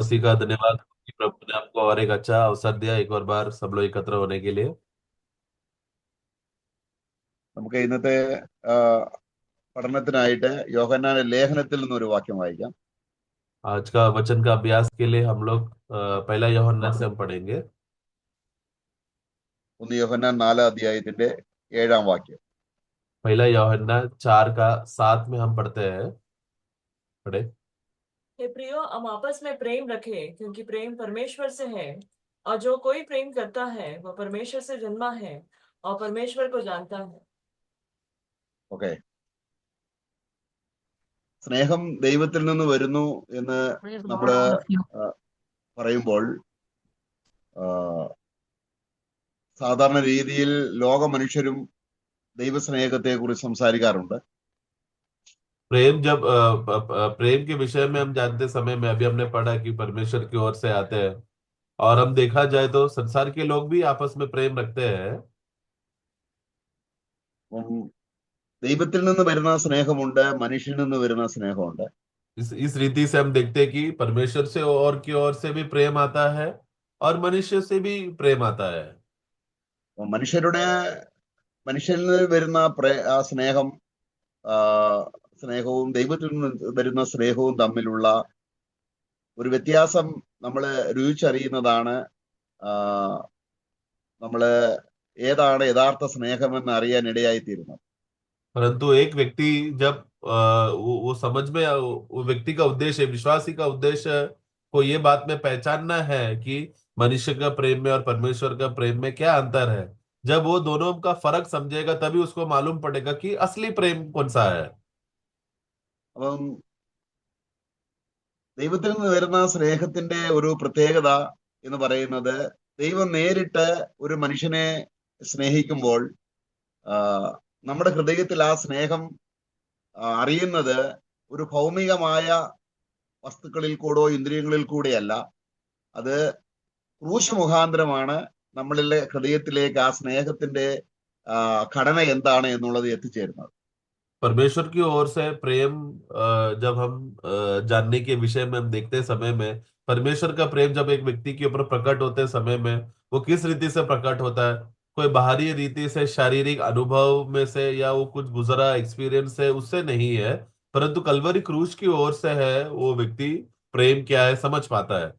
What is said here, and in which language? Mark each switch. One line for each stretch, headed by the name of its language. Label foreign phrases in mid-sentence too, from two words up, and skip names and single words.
Hindi: उसी का धन्यवाद कि प्रभु ने आपको और एक अच्छा अवसर दिया एक और बार सब लोग एकत्र होने के लिए।
Malayalam: നമുക്ക് ഇന്നത്തെ ആ, പഠനത്തിനായിട്ട് യോഹന്നാന്റെ ലേഖനത്തിൽ നിന്നൊരു വാക്യം വായിക്കാം.
Hindi: आज का वचन का अभ्यास के लिए हम लोग पहला यूहन्ना से हम पढ़ेंगे।
Malayalam: 1 യോഹന്നാൻ 4 അധ്യായത്തിന്റെ 7 വാക്യം.
Hindi: पहला यूहन्ना 4 का 7 में हम पढ़ते हैं। पढ़े। हे प्रियो, हम आपस में प्रेम रखें, क्योंकि प्रेम परमेश्वर से है। और जो कोई प्रेम करता है वह परमेश्वर से जन्मा है और परमेश्वर को जानता है।
Malayalam: ഓക്കെ, സ്നേഹം ദൈവത്തിൽ നിന്ന് വരുന്നു എന്ന്
English: Praise the Lord,
Malayalam: നമ്മള്
English: all of you.
Malayalam: പറയുമ്പോൾ സാധാരണ രീതിയിൽ ലോക മനുഷ്യരും ദൈവസ്നേഹത്തെ കുറിച്ച് സംസാരിക്കാറുണ്ട്.
Hindi: प्रेम के विषय में हम जानते समय में अभी हमने पढ़ा कि परमेश्वर की ओर से आते हैं। और हम देखा जाए तो संसार के लोग भी आपस में प्रेम रखते हैं।
Malayalam: അപ്പം ദൈവത്തിൽ നിന്ന് വരുന്ന സ്നേഹമുണ്ട്, മനുഷ്യനിൽ നിന്ന് വരുന്ന സ്നേഹമുണ്ട്.
Hindi: इस रीति से हम देखते हैं कि परमेश्वर से और की ओर से भी प्रेम आता है और मनुष्य से भी प्रेम आता है।
Malayalam: അപ്പം മനുഷ്യനിൽ നിന്ന് വരുന്ന ആ സ്നേഹവും ദൈവത്തിൽ നിന്ന് വരുന്ന സ്നേഹവും തമ്മിലുള്ള ഒരു വ്യത്യാസം നമ്മൾ രുചിച്ചറിയുന്നതാണ് നമ്മള് ഏതാണ് യഥാർത്ഥ സ്നേഹമെന്ന് അറിയാൻ ഇടയായിത്തീരുന്നത്.
Hindi: परंतु एक व्यक्ति जब वो समझ में वो व्यक्ति का उद्देश्य विश्वासी का उद्देश्य को ये बात में पहचानना है कि मनुष्य का प्रेम में और परमेश्वर का प्रेम में क्या अंतर है। जब वो दोनों का फर्क समझेगा तभी उसको मालूम पड़ेगा कि असली प्रेम कौन सा है।
Malayalam: അപ്പം ദൈവത്തിൽ നിന്ന് വരുന്ന സ്നേഹത്തിന്റെ ഒരു പ്രത്യേകത എന്ന് പറയുന്നത്, ദൈവം നേരിട്ട് ഒരു മനുഷ്യനെ സ്നേഹിക്കുമ്പോൾ നമ്മുടെ ഹൃദയത്തിൽ ആ സ്നേഹം അറിയുന്നത് ഒരു ഭൗമികമായ വസ്തുക്കളിൽ കൂടോ ഇന്ദ്രിയങ്ങളിൽ കൂടെയല്ല, അത് ക്രൂശ് മുഖാന്തരമാണ് നമ്മളിലെ ഹൃദയത്തിലേക്ക് ആ സ്നേഹത്തിന്റെ ഘടന എന്താണ് എന്നുള്ളത് എത്തിച്ചേരുന്നത്.
Hindi: परमेश्वर की ओर से प्रेम जब हम जानने के विषय में हम देखते समय में परमेश्वर का प्रेम जब एक व्यक्ति के ऊपर प्रकट होते समय में वो किस रीति से प्रकट होता है। कोई बाहरी रीति से शारीरिक अनुभव में से या वो कुछ गुजरा एक्सपीरियंस है उससे नहीं है, परंतु कलवरी क्रूज की ओर से है वो व्यक्ति प्रेम क्या है समझ पाता है।